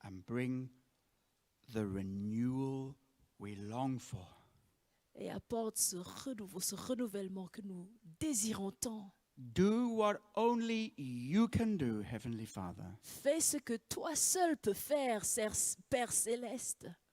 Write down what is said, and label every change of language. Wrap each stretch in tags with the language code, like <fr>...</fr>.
<en>and bring the renewal we long for.</en> <fr>et apporte ce renouveau, ce renouvellement que nous désirons tant.</fr> <en>Do what only you can do, Heavenly Father,</en> <fr>Fais ce que toi seul peux faire, Père céleste,</fr>